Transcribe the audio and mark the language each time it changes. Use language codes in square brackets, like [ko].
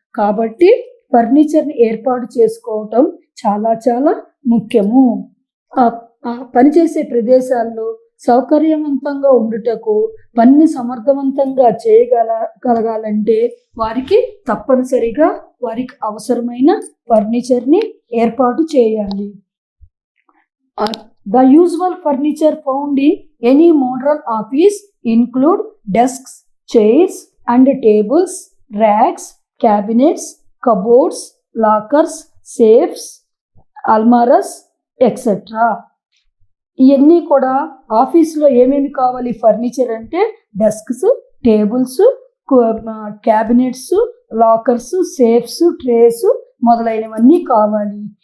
[te] కాబట్టి ఫర్నిచర్ని ఏర్పాటు చేసుకోవటం చాలా చాలా ముఖ్యము. పనిచేసే ప్రదేశాల్లో సౌకర్యవంతంగా ఉండుటకు పనిని సమర్థవంతంగా చేయగలగాలంటే వారికి తప్పనిసరిగా వారికి అవసరమైన ఫర్నిచర్ని ఏర్పాటు చేయాలి. [en] The usual furniture found in any modern office include desks, chairs and tables, racks, cabinets, cupboards, lockers, safes, almirahs, etc. [te] ఇవన్నీ కూడా ఆఫీస్లో ఏమేమి కావాలి ఫర్నిచర్ అంటే desks, tables, cabinets, lockers, safes, trace మొదలైనవన్నీ కావాలి.